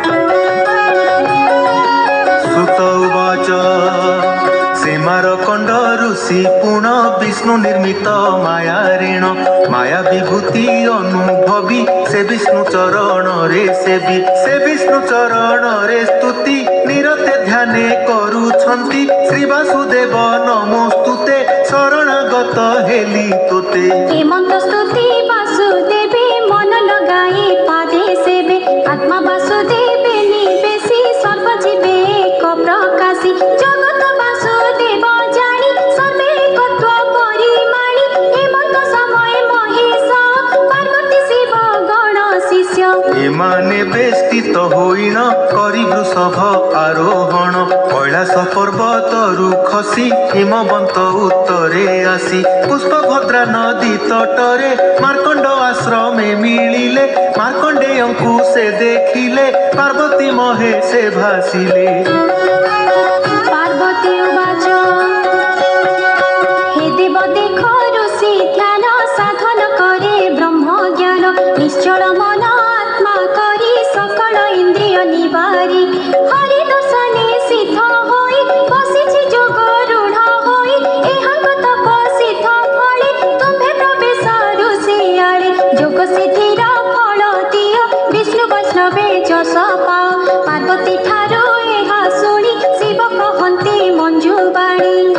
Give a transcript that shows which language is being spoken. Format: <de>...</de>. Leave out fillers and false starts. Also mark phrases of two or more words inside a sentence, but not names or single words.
<or>ସୀମାର କଣ୍ଡ ଋଷି ପୂର୍ଣ୍ଣ ବିଷ୍ଣୁ ନିର୍ମିତ ମାୟା ଋଣ ମାୟା ବିଭୂତି ଅନୁଭବୀ ସେ ବିଷ୍ଣୁ ଚରଣ ରେ ସେବୀ ସେ ବିଷ୍ଣୁ ଚରଣ ରେ ସ୍ତୁତି ନିରତେ ଧ୍ୟାନେ କରୁଛନ୍ତି। ଶ୍ରୀ ବାସୁଦେବ ନମୋସ୍ତୁତେ ଶରଣାଗତ ହେଲି ତୋତେ। ହେମନ୍ତ ସ୍ତୁତି ବାସୁଦେବେ ମନ ଲଗାଇ ପାଦେ ସେବେ ଆତ୍ମା ବାସୁଦେବେ ନିବେଶି ସର୍ବଜୀବେ ଏକ ପ୍ରକାଶି ଜଗତ ବାସୁଦେବ ଜାଣି ସର୍ବେକତ୍ୱ ପରିମାଣି ହେମନ୍ତ ସମୟ ମହେଶ ପାର୍ବତୀ ଶିବ ଗଣ ଶିଷ୍ୟ ଏମାନେ ବେଷ୍ଟିତ ହୋଇଣ କରି ବୃଷଭ ଆରୋହଣ କୈଳାସ ପର୍ବତରୁ ଖସି ହିମବନ୍ତ ଉତ୍ତରେ ଆସି ପୁଷ୍ପଭଦ୍ରା ନଦୀ ତଟରେ ମାର୍କଣ୍ଡ ଆଶ୍ରମେ ମିଳିଲେ। ମାର୍କଣ୍ଡେୟଙ୍କୁ ସେ ଦେଖିଲେ ପାର୍ବତୀ ମହେଶେ ଭାସିଲେ। ପାର୍ବତୀ ଉବାଚ ହେ ଦେବ ଦେଖ ଋଷି ଧ୍ୟାନ ସାଧନ କରେ ବ୍ରହ୍ମ ଜ୍ଞାନ ନିଶ୍ଚଳ ମନ ଆତ୍ମା କରି ସକଳ ଇନ୍ଦ୍ରିୟ ନିବାରି ହରି ଦର୍ଶନେ ସିଦ୍ଧ ହୋଇ ବସିଛି ଯୋଗ ରୂଢ଼ ହୋଇ ଏହାଙ୍ଗ ତପ ସିଦ୍ଧ ଫଳେ ତୁମ୍ଭେ ପ୍ରବେଶ ଋଷି ଆଲେ ଯୋଗ ସିଦ୍ଧିର ଫଳ ଦିଓ ବିଷ୍ଣୁ ବୈଷ୍ଣବେ ଯଶ ପାଓ ପାର୍ବତୀ ଠାରୋ ଏହା ଶୁଣି ଶିବ କହନ୍ତି ମଞ୍ଜୁ ବାଣୀ।</or>